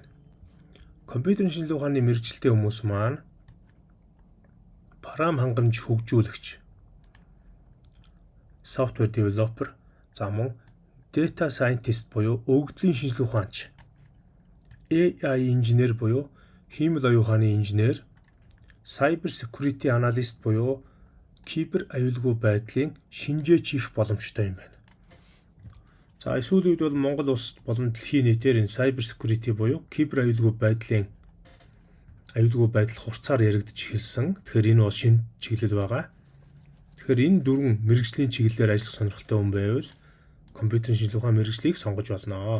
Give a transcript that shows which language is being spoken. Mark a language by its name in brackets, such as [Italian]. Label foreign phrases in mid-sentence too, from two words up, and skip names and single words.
[Mongolian] Компьютерийн шинжилгээ ухааны мэрэгчлэлтэй хүмүүс маань програм хангамж хөгжүүлэгч, [English] software developer, [Mongolian] за мөн [English] data scientist [Mongolian] буюу өгөгдлийн шинжилгээ ухаанч, AI инженер буюу хиймэл оюун ухааны инженер, [English] cyber security analyst [Mongolian] буюу кибер аюулгүй байдлын шинжээч хийх боломжтой юм байна. За сүүлийн үед бол Монгол улс болон дэлхийн нийтээр энэ [English] cyber security [Mongolian] буюу кибер аюулгүй байдал хурцаар яригдж эхэлсэн. Тэгэхээр энэ бол шинэ чиглэл байгаа. Тэгэхээр энэ дөрвөн мэрэгжлийн чиглэлээр ажиллах сонирхолтой хүн байвал компьютерийн шинжилгээ ухааны мэрэгжлийг сонгож болно.